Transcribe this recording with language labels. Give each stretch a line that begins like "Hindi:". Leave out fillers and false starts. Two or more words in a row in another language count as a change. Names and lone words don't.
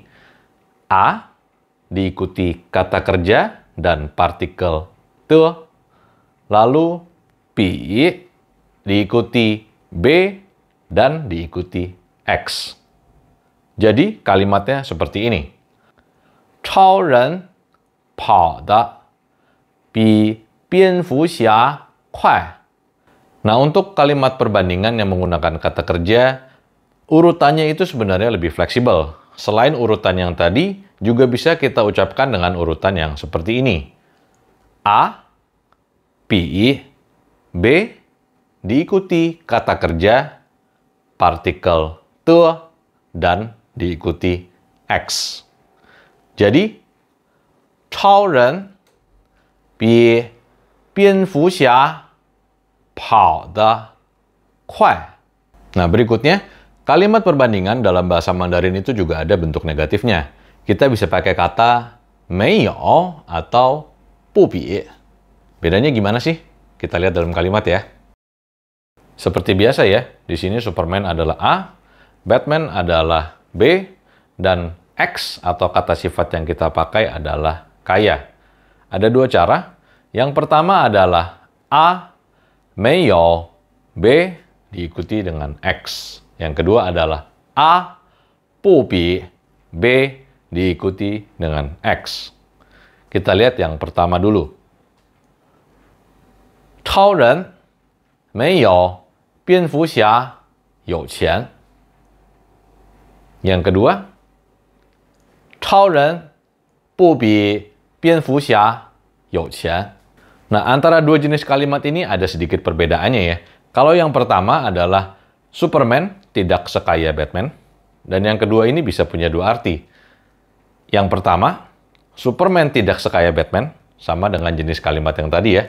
Indonesian: A diikuti kata kerja dan partikel te. Lalu pi diikuti B dan diikuti X. Jadi kalimatnya seperti ini.
Chinese: 超人跑得比蝙蝠侠快.
Indonesian: Nah, untuk kalimat perbandingan yang menggunakan kata kerja, urutannya itu sebenarnya lebih fleksibel. Selain urutan yang tadi, juga bisa kita ucapkan dengan urutan yang seperti ini. A, pi, B, diikuti kata kerja, partikel te, dan diikuti X. Jadi,
Chinese: 超人比蝙蝠侠跑得快.
Indonesian: Nah, berikutnya, kalimat perbandingan dalam bahasa Mandarin itu juga ada bentuk negatifnya. Kita bisa pakai kata 没有 atau 不比. Bedanya gimana sih? Kita lihat dalam kalimat ya. Seperti biasa ya, di sini Superman adalah A, Batman adalah B, dan X atau kata sifat yang kita pakai adalah kaya. Ada dua cara. Yang pertama adalah A,
Chinese: 没有,
Indonesian: B, diikuti dengan X. Yang kedua adalah A,
Chinese: 不比,
Indonesian: B, diikuti dengan X. Kita lihat yang pertama dulu.
Chinese: 超人没有蝙蝠侠有钱.
Indonesian: Yang kedua,
Chinese: 超人不比蝙蝠侠有钱.
Indonesian: Nah, antara dua jenis kalimat ini ada sedikit perbedaannya ya. Kalau yang pertama adalah Superman tidak sekaya Batman, dan yang kedua ini bisa punya dua arti. Yang pertama, Superman tidak sekaya Batman, sama dengan jenis kalimat yang tadi ya.